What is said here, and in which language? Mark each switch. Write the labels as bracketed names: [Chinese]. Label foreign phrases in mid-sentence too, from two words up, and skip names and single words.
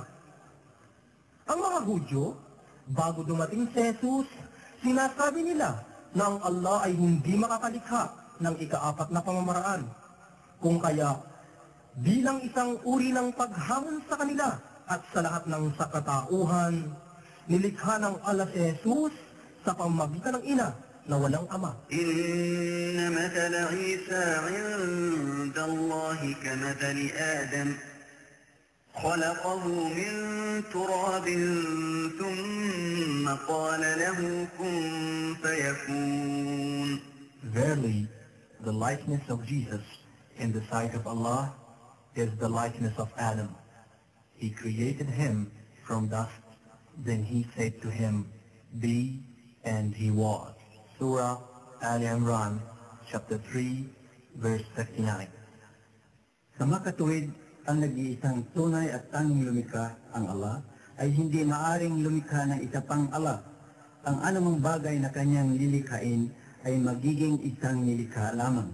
[Filipino] Ang mga Hudyo, bago dumating si Jesus, sinasabi nila na ang Allah ay hindi makakalikha ng ikaapat na pamamaraan. Kung kaya, bilang isang uri ng paghamon sa kanila at sa lahat ng sakatauhan, nilikha ng Allah si Jesus sa pamamagitan ng ina na walang ama. [Arabic] إن مثل عيسى عند الله كمثل آدم خلقه من تراب ثم قال له كن فيكون. [English] Verily, the likeness of Jesus in the sight of Allah is the likeness of Adam. He created him from dust, then he said to him, Be, and he was. Surah Al-Imran, chapter 3, verse 39. [Filipino] Sa makatuwid, ang nag-iisang tunay at tanging lumikha, ang Allah, ay hindi maaring lumikha ng isa pang Allah. Ang anumang bagay na kanyang lilikhain ay magiging isang nilikha lamang.